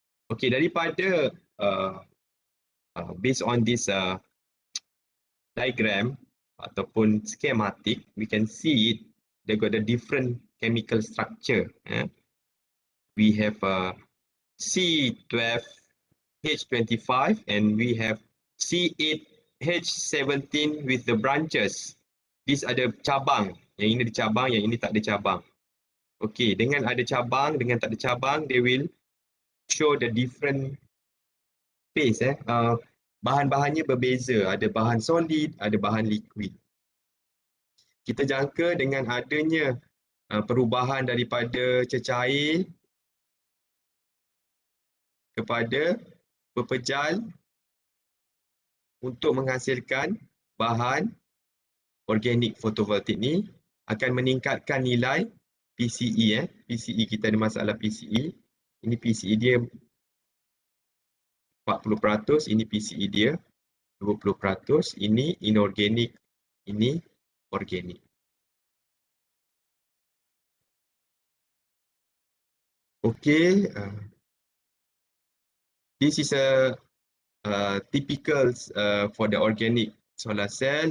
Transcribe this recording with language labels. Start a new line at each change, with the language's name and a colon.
English: Okay, daripada based on this diagram ataupun schematic, we can see it. They got a different chemical structure. We have C12H25 and we have C8H17 with the branches.
Malay: These ada cabang. Yang ini ada cabang, yang ini tak ada cabang. Okay, dengan ada cabang, dengan tak ada cabang,
English: they will show the different phase.
Malay: Bahan-bahannya berbeza. Ada bahan solid, ada bahan liquid. Kita jangka dengan adanya perubahan daripada cecair kepada pepejal untuk menghasilkan bahan organik fotovoltaik ni akan meningkatkan nilai PCE. PCE kita ada masalah PCE. Ini PCE dia 40%, ini PCE dia 20%, ini inorganik, ini organik.
English: Okay, this is a typical for the organic solar cell.